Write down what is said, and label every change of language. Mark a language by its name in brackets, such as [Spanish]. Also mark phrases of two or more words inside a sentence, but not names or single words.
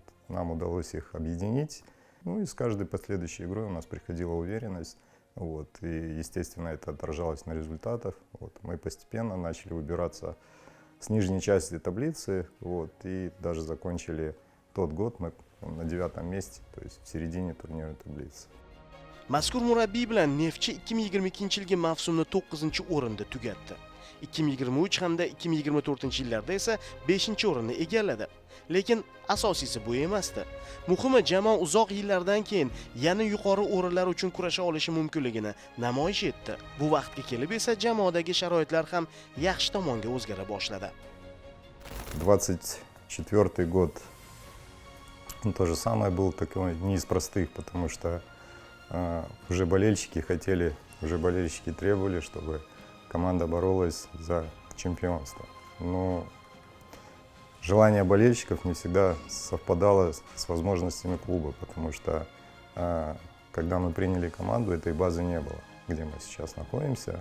[Russian] Нам удалось их объединить. Ну и с каждой последующей игрой у нас приходила уверенность. Вот. И, естественно, это отражалось на результатах. Вот. Мы постепенно начали выбираться с нижней части таблицы. Вот. И даже закончили тот год мы на 9-м месте, то есть в середине турнирной таблицы. [Uzbek] Mazkur murabbiy bilan Neftchi 2022-yilgi mavsumni 9-o'rinda tugatdi. 2023 hamda 2024-yillarda esa 5-o'rinni egalladi. Lekin asosiysi bu emasdi. Muhimi jamoa uzoq yillardan keyin yana yuqori o'rinlar uchun kurasha olishi mumkinligini namoyish etdi. Bu vaqtga kelib esa jamoadagi sharoitlar ham yaxshi tomonga o'zgara boshladi. [Russian] 24-й год то же самое был такой не из простых, потому что уже болельщики хотели, уже болельщики требовали, чтобы команда боролась за чемпионство. Но желание болельщиков не всегда совпадало с возможностями клуба, потому что когда мы приняли команду, этой базы не было, где мы сейчас находимся.